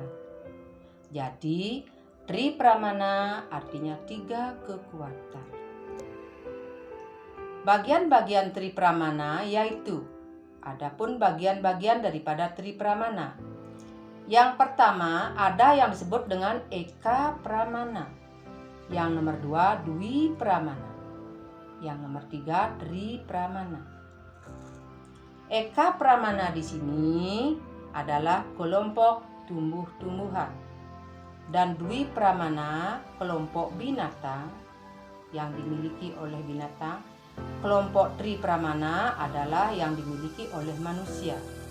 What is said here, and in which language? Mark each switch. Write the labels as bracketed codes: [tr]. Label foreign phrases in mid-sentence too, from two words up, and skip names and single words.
[id] Jadi Tri Pramana artinya 3 kekuatan. Bagian-bagian Tri Pramana yaitu, adapun bagian-bagian daripada Tri Pramana. Yang pertama ada yang disebut dengan Eka Pramana. Yang nomor 2 Dwi Pramana. Yang nomor 3 Tri Pramana. Eka Pramana di sini adalah kelompok tumbuh-tumbuhan dan Dwi Pramana kelompok binatang yang dimiliki oleh binatang. Kelompok Tri Pramana adalah yang dimiliki oleh manusia.